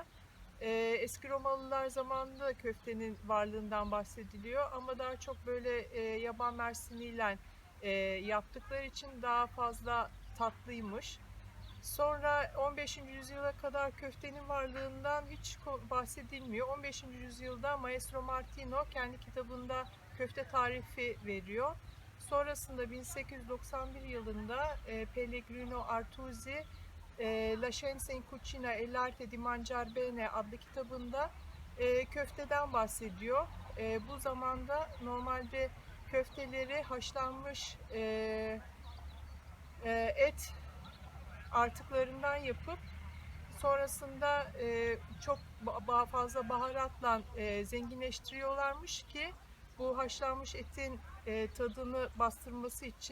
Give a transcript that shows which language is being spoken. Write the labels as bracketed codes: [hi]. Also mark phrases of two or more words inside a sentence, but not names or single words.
[tr] Eski Romalılar zamanında köftenin varlığından bahsediliyor ama daha çok böyle yaban mersiniyle yaptıkları için daha fazla tatlıymış. Sonra 15. yüzyıla kadar köftenin varlığından hiç bahsedilmiyor. 15. yüzyılda Maestro Martino kendi kitabında köfte tarifi veriyor. Sonrasında 1891 yılında Pellegrino Artusi La Scienza in Cucina e l'arte di mangiar bene adlı kitabında köfteden bahsediyor. Bu zamanda normalde köfteleri haşlanmış et artıklarından yapıp sonrasında çok fazla baharatla zenginleştiriyorlarmış ki bu haşlanmış etin tadını bastırması için.